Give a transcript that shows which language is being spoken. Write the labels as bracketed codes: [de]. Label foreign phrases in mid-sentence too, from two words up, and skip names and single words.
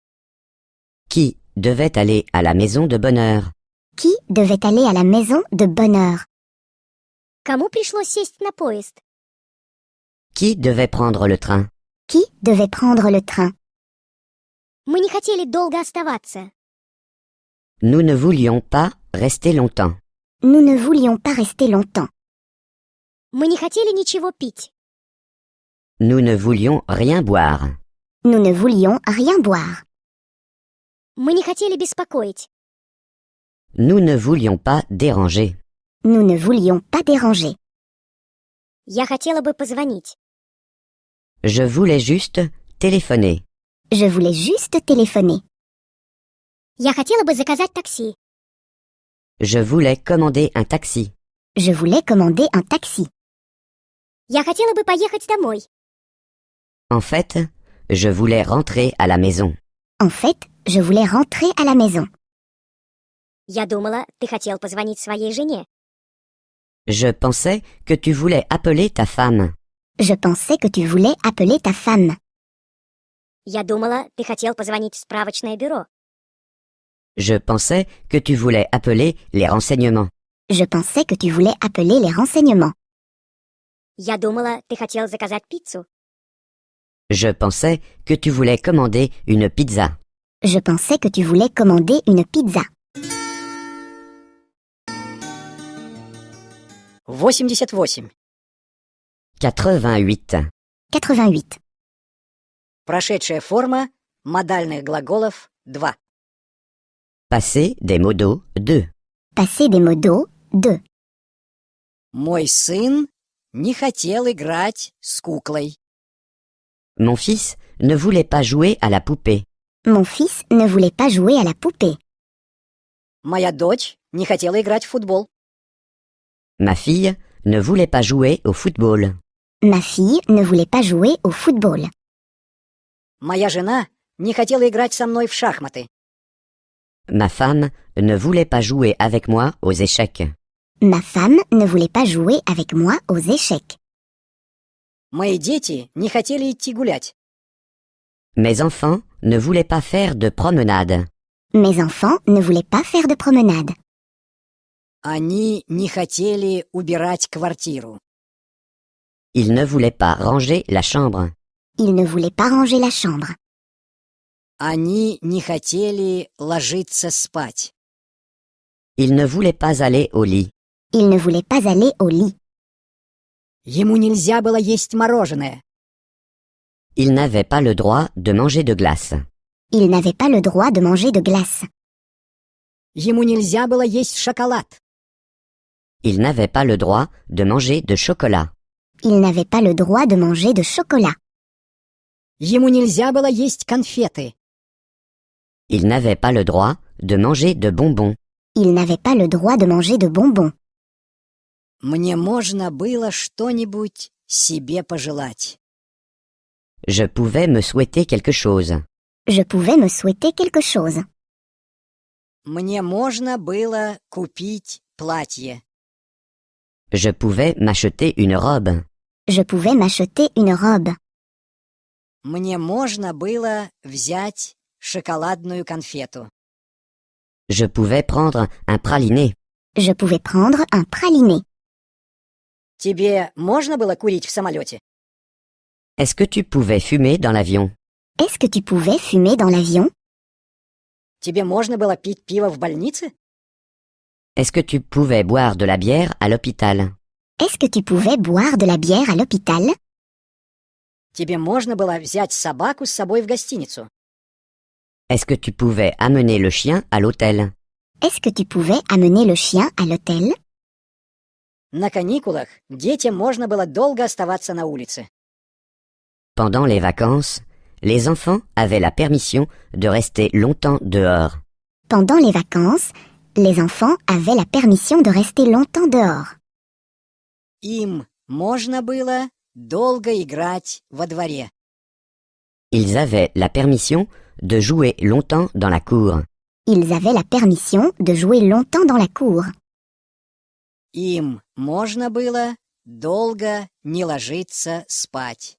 [fr] Qui devait aller à la maison de bonne heure? Qui devait aller à la maison de bonne heure? [ru] Кому пришлось сесть на поезд? [fr] Qui devait prendre le train? Qui devait prendre le train? [ru] Мы не хотели долго оставаться. [fr] Nous ne voulions pas rester longtemps. Nous ne voulions pas rester longtemps. [ru] Мы не хотели ничего пить. [fr] Nous ne voulions rien boire. Nous ne voulions rien boire. [ru] Мы не хотели беспокоить. [fr] Nous ne voulions pas déranger. Nous ne voulions pas déranger. [ru] Я хотела бы позвонить. [fr] Je voulais juste téléphoner. Je voulais juste téléphoner. [ru] Я хотела бы заказать такси. [fr] Je voulais commander un taxi. Je voulais commander un taxi. [ru] Я хотела бы поехать домой. [fr] En fait, je voulais rentrer à la maison. En fait, je voulais rentrer à la maison. [ru] Я думала, ты хотел позвонить своей жене. [fr] Je pensais que tu voulais appeler ta femme. Je pensais que tu voulais appeler ta femme. [ru] Я думала, ты хотел позвонить в справочное бюро. [fr] Je pensais que tu voulais appeler les renseignements. Je pensais que tu voulais appeler les renseignements. [ru] Я думала, ты хотел заказать пиццу. [fr] Je pensais que tu voulais commander une pizza. Je pensais que tu voulais commander une pizza. 88. 88. 88. [ru] Прошедшая форма модальных глаголов 2. [fr] Passé des modos 2. Passé des modos 2. [ru] Мой сын не хотел играть с куклой. [fr] Mon fils ne voulait pas jouer à la poupée. Mon fils ne voulait pas jouer à la poupée. [ru] Моя дочь не хотела играть в футбол. [fr] Ma fille ne voulait pas jouer au football. Ma fille ne voulait pas jouer au football. [ru] Моя жена не хотела играть со мной в шахматы. [fr] Ma femme ne voulait pas jouer avec moi aux échecs. Ma femme ne voulait pas jouer avec moi aux échecs. [ru] Мои дети не хотели идти гулять. [fr] Mes enfants ne voulaient pas faire de promenade. Mes enfants ne voulaient pas faire de promenade. [ru] Они не хотели убирать квартиру. [fr] Ils ne voulaient pas ranger la chambre. Ils ne voulaient pas ranger la chambre. [ru] Они не хотели ложиться спать. [fr] Ils ne voulaient pas aller au lit. Ils ne voulaient pas aller au lit. [ru] Ему нельзя было есть мороженое. [fr] Ils n'avaient pas le droit de manger de glace. Ils n'avaient pas le droit de manger de glace. [ru] Ему нельзя было есть шоколад. [fr] Ils n'avaient pas le droit de manger de chocolat. Ils n'avaient pas le droit de manger de chocolat. [ru] Ему нельзя было есть конфеты. [fr] Ils n'avaient pas le droit de manger de bonbons. Ils n'avaient pas le droit de manger de bonbons. [ru] Мне можно было что-нибудь себе пожелать. [fr] Je pouvais me souhaiter quelque chose. Je pouvais me souhaiter quelque chose. [ru] Мне можно было купить платье. [fr] Je pouvais m'acheter une robe. Je pouvais m'acheter une robe. [ru] Мне можно было взять шоколадную конфету. [fr] Je pouvais prendre un praliné. Je pouvais prendre un praliné. [ru] Тебе можно было курить в самолете? [fr] Est-ce que tu pouvais fumer dans l'avion? Est-ce que tu pouvais fumer dans l'avion? [ru] Тебе можно было пить пиво в больнице? [fr] Est-ce que tu pouvais boire de la bière à l'hôpital? Est-ce que tu pouvais boire de la bière à l'hôpital? [ru] Тебе можно было взять собаку с собой в гостиницу? [fr] Est-ce que tu pouvais amener le chien à l'hôtel? Est-ce que tu pouvais amener le chien à l'hôtel? [ru] На каникулах детям можно было долго оставаться на улице. [fr] Pendant les vacances, les enfants avaient la permission de rester longtemps dehors. Pendant les vacances, les enfants avaient la permission de rester longtemps dehors. [ru] Им можно было долго играть во дворе. [fr] Ils avaient la permission de jouer longtemps dans la cour. Ils avaient la permission de jouer longtemps dans la cour. [ru] Им можно было долго не ложиться спать.